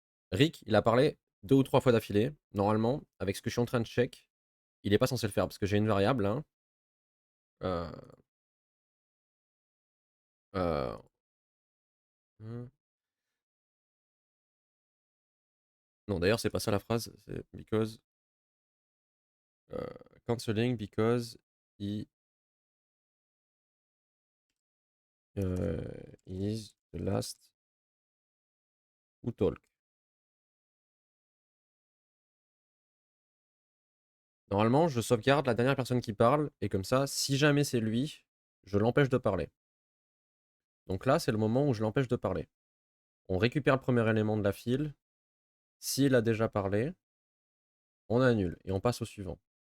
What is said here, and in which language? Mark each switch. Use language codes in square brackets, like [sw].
[fr] Rick, il a parlé 2 ou 3 fois d'affilée. Normalement, avec ce que je suis en train de check, il est pas censé le faire, parce que j'ai une variable, hein. Euh... Euh... hmm. Non, d'ailleurs, c'est pas ça la phrase, c'est because... [en] canceling because he is the last who talk. [fr] Normalement, je sauvegarde la dernière personne qui parle, et comme ça, si jamais c'est lui, je l'empêche de parler. Donc là, c'est le moment où je l'empêche de parler. On récupère le premier élément de la file. S'il a déjà parlé, on annule, et on passe au suivant.